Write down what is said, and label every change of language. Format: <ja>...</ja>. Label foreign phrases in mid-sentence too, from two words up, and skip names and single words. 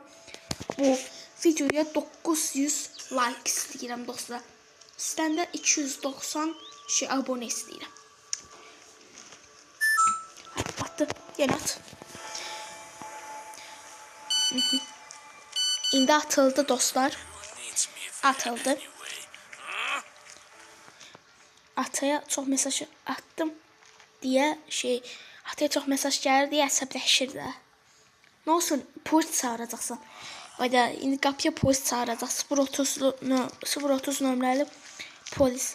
<az>Bu videoya 900 like istəyirəm dostlar. Sizdən də 290 abunə istəyirəm. Atdı, yenə at. İndi atıldı dostlar.</az> <en>Needs me if</en> <az>Atıldı. anyway. Huh? Ataya çox mesaj attım deyə ataya çox mesaj gəlir deyə əsəbləşir də. Nə olsun, polis çağıracaqsan. Vayda, indi qapıya polis çağıracaq. 030 nömrəli polis.</az>